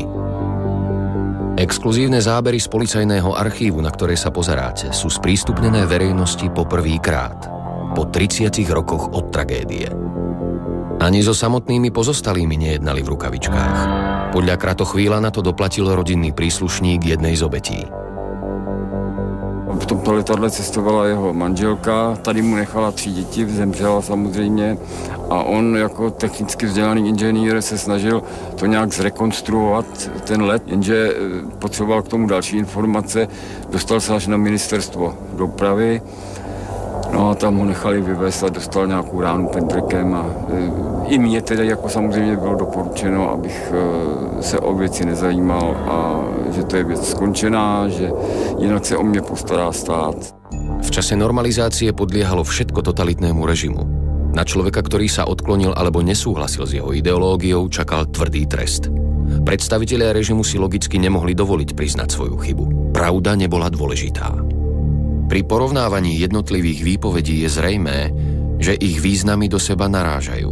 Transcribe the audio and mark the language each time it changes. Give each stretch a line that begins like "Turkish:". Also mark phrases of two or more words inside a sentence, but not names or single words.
Slovak: Exkluzívne zábery z policajného archívu, na ktoré sa pozeráte, sú sprístupnené verejnosti po prvýkrát, po 30 rokoch od tragédie. Ani so samotnými pozostalými nejednali v rukavičkách. Podľa Kratochvíla na to doplatil rodinný príslušník jednej z obetí.
Czech: V tomto letadle cestovala jeho manželka, tady mu nechala 3 děti, zemřela samozřejmě a on jako technicky vzdělaný inženýr se snažil to nějak zrekonstruovat ten let, jenže potřeboval k tomu další informace, dostal se až na ministerstvo dopravy. No a tam ho nechali vyvést a dostal nějakou ránu pendrekem a i mně tedy jako samozřejmě bylo doporučeno, abych se o věci nezajímal a že to je věc skončená, že jinak se o mě postará stát.
Slovak: V čase normalizácie podliehalo všetko totalitnému režimu. Na človeka, ktorý sa odklonil alebo nesúhlasil s jeho ideológiou, čakal tvrdý trest. Predstavitelia režimu si logicky nemohli dovoliť priznať svoju chybu. Pravda nebola dôležitá. Pri porovnávaní jednotlivých výpovedí je zrejmé, že ich významy do seba narážajú.